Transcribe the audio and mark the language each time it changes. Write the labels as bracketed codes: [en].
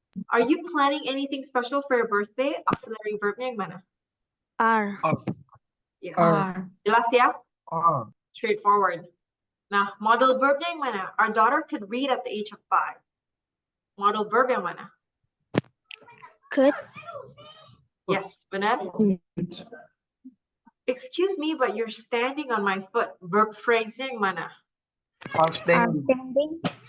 [en] Are you planning anything special for your birthday? [id] Auxiliary verbnya yang mana? [en] Are. Yes. Are. [id] Jelas ya? [en] Or. Straightforward. [id] Nah, model verbnya yang mana? [en] Our daughter could read at the age of 5. [id] Model verb yang mana? [en] Could. Yes, [id] benar. [en] Excuse me, but you're standing on my foot. [id] Verb phrase yang mana? [en] Are standing.